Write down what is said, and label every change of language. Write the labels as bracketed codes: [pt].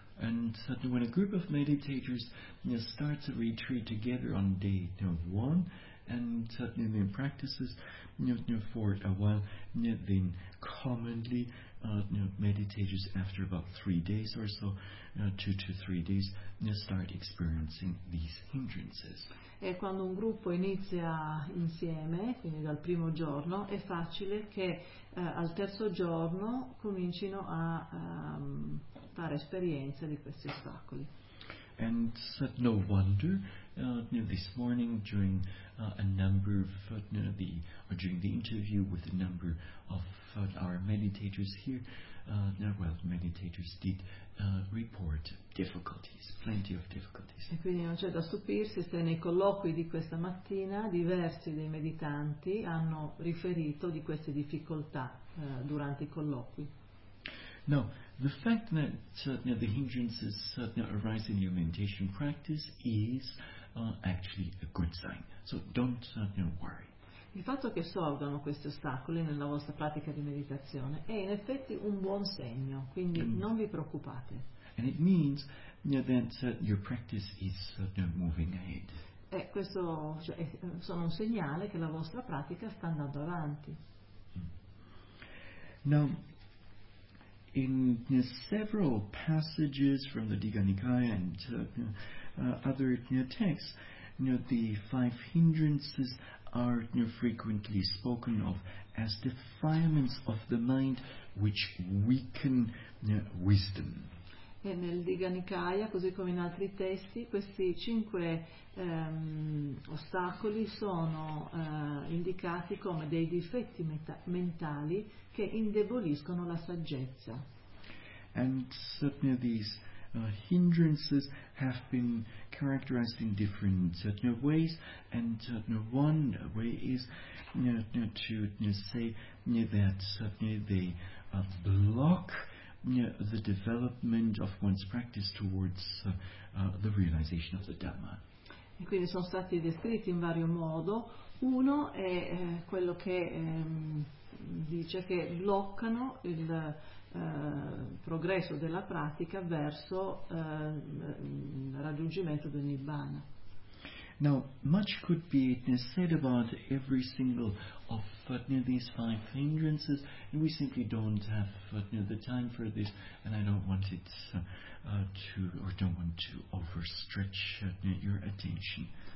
[en] And so when a group of meditators starts a retreat together on day one, and certainly then practices for a while, then commonly meditators after about 3 days or so, 2 to 3 days, start experiencing these hindrances. [it] E quando un gruppo inizia insieme, quindi dal primo giorno, è facile che al terzo giorno comincino a fare esperienza di questi ostacoli. [en] And so no wonder this morning during a number of the or during the interview with a number of our meditators here, meditators did report difficulties, plenty of difficulties. [it] E quindi non c'è da stupirsi se nei colloqui di questa mattina diversi dei meditanti hanno riferito di queste difficoltà durante i colloqui. [en] No. The fact that the hindrances arise in your meditation practice is actually a good sign. So don't worry. [it] Il fatto che sorgano questi ostacoli nella vostra pratica di meditazione è in effetti un buon segno, quindi non vi preoccupate. [en] And it means that your practice is moving ahead. [it] E questo sono un segnale che la vostra pratica sta andando avanti. [en] Now, in several passages from the Digha Nikaya and other texts, the five hindrances are frequently spoken of as defilements of the mind which weaken wisdom. [it] E nel Digha Nikaya, così come in altri testi, questi cinque ostacoli sono indicati come dei difetti mentali che indeboliscono la saggezza. [en] And certainly these hindrances have been characterized in different certain ways, and one way is to say that certainly they block the development of one's practice towards the realization of the Dhamma. [it] E quindi sono stati descritti in vario modo. Uno è quello che dice che bloccano il progresso della pratica verso il raggiungimento del Nibbana. [en] Now, much could be said about every single of these five hindrances, and we simply don't have the time for this, and I don't want it don't want to overstretch your attention.